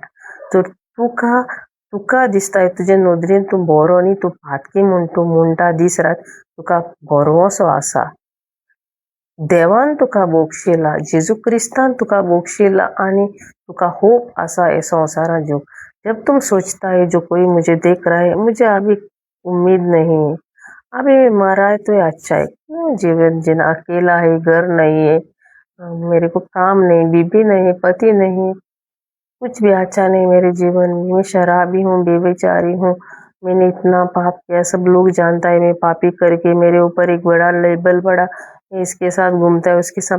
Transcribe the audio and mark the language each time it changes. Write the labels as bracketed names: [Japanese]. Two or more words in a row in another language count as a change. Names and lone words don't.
[Konkani] तर तुका दिसता तुजे नदरेन तूं बरो न्ही, तूं फातकी म्हूण तूं म्हणटा दीस रात, तुका बरोसो आसा. देवान तुका बोगशिला, जेजू क्रिस्तान तुका बोगशिला आनी तुका होप आसा हे संवसारांत जीव. [Hindi] जब तुम सोचता है जो कोई मुझे देख रहा है, मुझे अभी उम्मीद नहीं, अभी मरा है तो अच्छा है, जीवन जीना, अकेला है, घर नहीं है, मेरे को काम नहीं, बीबी नहीं, पति नहीं, कुछ भी अच्छा नहीं मेरे जीवन में, मैं शराबी हूँ, बेविचारी हूँ, मैंने इतना पाप किया, सब लोग जानता है मैं पापी करके, मेरे ऊपर एक बड़ा लेबल पड़ा, मैं इसके साथ घूमता है उसके साथ.